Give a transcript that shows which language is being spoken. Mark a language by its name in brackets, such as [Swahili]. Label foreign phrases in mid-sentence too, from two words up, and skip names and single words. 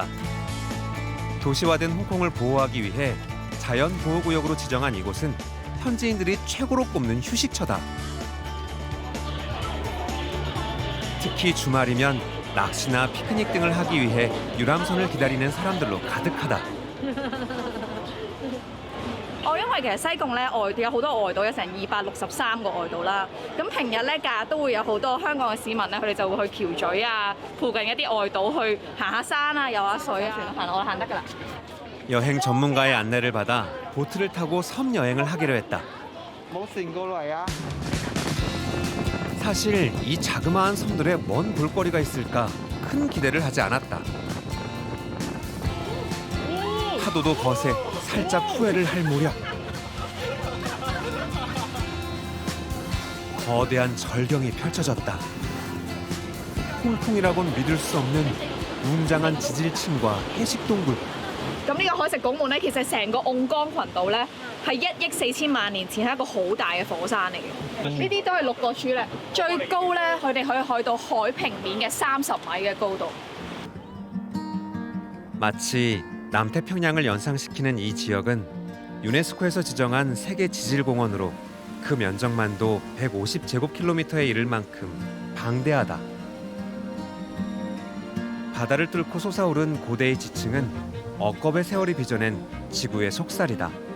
[Korean] 도시화된 홍콩을 보호하기 위해 자연보호구역으로 지정한 이곳은 현지인들이 최고로 꼽는 휴식처다. 특히 주말이면 낚시나 피크닉 등을 하기 위해 유람선을 기다리는 사람들로 가득하다. [Cantonese] 因為其實西貢咧有好多外島，有成263個外島啦。咁平日咧假日都會有好多香港嘅市民咧，佢哋就會去橋咀啊，附近一啲外島去行下山啊，游下水啊，我行得㗎啦。 [Korean] 여행 전문가의 안내를 받아 보트를 타고 섬 여행을 하기로 했다. 사실 이 자그마한 섬들에 뭔 볼거리가 있을까 큰 기대를 하지 않았다. 파도도 거세 살짝 후회를 할 무렵 거대한 절경이 펼쳐졌다. 홍콩이라곤 믿을 수 없는 웅장한 지질층과 해식동굴. [Cantonese] 咁呢個海蝕拱門咧，其實成個甕缸群島咧係1億4千萬年前係一個好大嘅火山嚟嘅。呢啲都係6個柱咧，最高咧佢哋可以去到海平面嘅30米嘅高度。 [Korean] 마치 남태평양을 연상시키는 이 지역은 유네스코에서 지정한 세계 지질공원으로 그 면적만도 150제곱킬로미터에 이를 만큼 방대하다. 바다를 뚫고 솟아오른 고대의 지층은 억겁의 세월이 빚어낸 지구의 속살이다.